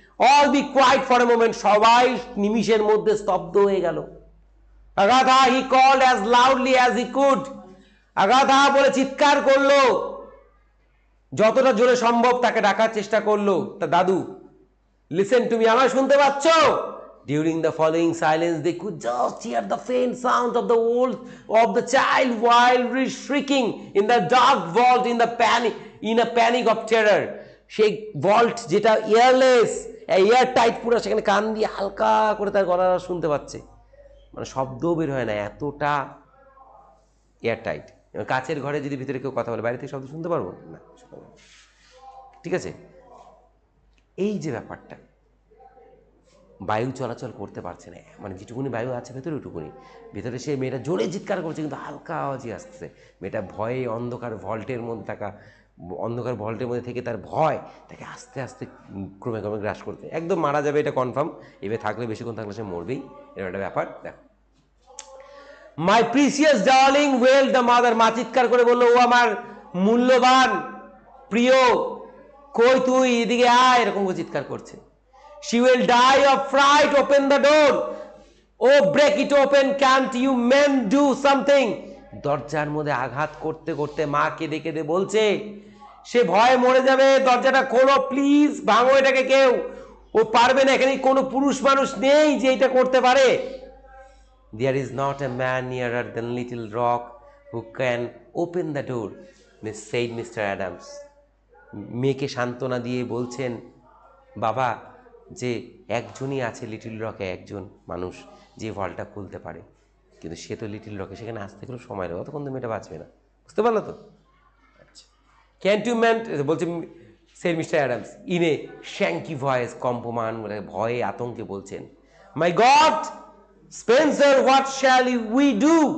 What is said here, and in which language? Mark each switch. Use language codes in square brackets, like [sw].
[en] all be quiet for a moment, [bn] সবাই নিমিষের মধ্যে স্তব্ধ হয়ে গেল। Agatha, [en] he called as loudly as he could, [bn] Agatha বলে চিৎকার করলো, যতটা জোরে সম্ভব তাকে ডাকার চেষ্টা করলো। তা দাদু, [en] listen to me, [bn] আমায় শুনতে পাচ্ছ? [en] During the following silence, they could just hear the faint sound of the old of the child wildly shrieking in the dark vault in a panic of terror. [bn] সেই vault যেটা airless, air tight, পুরো সেখানে কান দিয়ে হালকা করে তার গলা শুনতে পাচ্ছে, মানে শব্দও বের হয় না, এতটা এয়ার টাইট। কাচের ঘরে যদি ভিতরে কেউ কথা বলে বাইরে থেকে শব্দ শুনতে পারবো না, ঠিক আছে। এই যে ব্যাপারটা, বায়ু চলাচল করতে পারছে না, মানে যেটুকুনি বায়ু আছে ভেতরে ওইটুকুনি, ভেতরে সে মেয়েটা জোরে চিৎকার করছে কিন্তু হালকা আওয়াজই আসছে। মেয়েটা ভয়ে অন্ধকার ভল্টের মধ্যে থাকা, অন্ধকার ভল্টের মধ্যে থেকে তার ভয় তাকে আস্তে আস্তে ক্রমে ক্রমে গ্রাস করতে, একদম মারা যাবে এটা কনফার্ম, এবার থাকলে বেশিক্ষণ থাকলে সে মরবেই, এরকম একটা ব্যাপার। দেখো, [en] my precious darling wailed the mother, [bn] মা চিৎকার করে বললো, ও আমার মূল্যবান প্রিয়, কই তুই, এদিকে আয়, এরকম চিৎকার করছে। [en] She will die of fright, open the door, oh break it open, can't you men do something? [bn] দরজার মধ্যে আঘাত করতে করতে মা কেঁদে কেঁদে বলছে, সে ভয়ে মরে যাবে, দরজাটা খোলো প্লিজ, ভাঙো এটাকে কেউ, ও পারবে না, এখানে কোনো পুরুষ মানুষ নেই যে এটা করতে পারে। [en] There is not a man nearer than little rock who can open the door, said Mr. Adams. [bn] মেয়েকে সান্ত্বনা দিয়ে বলছেন বাবা, যে একজনই আছে লিটল রকে, একজন মানুষ যে ভলটা খুলতে পারে, কিন্তু সে তো লিটল রকে, সেখানে আসতে গেলেও সময় লাগবে, অতক্ষণ তো মেয়েটা বাঁচবে না, বুঝতে পারলো তো? আচ্ছা, [en] can't you man, [bn] বলছে [en] said mister Adams in a shaky voice, [bn] কম্পমান ভয়ে আতঙ্কে বলছেন, [en] My god Spencer, what shall we do?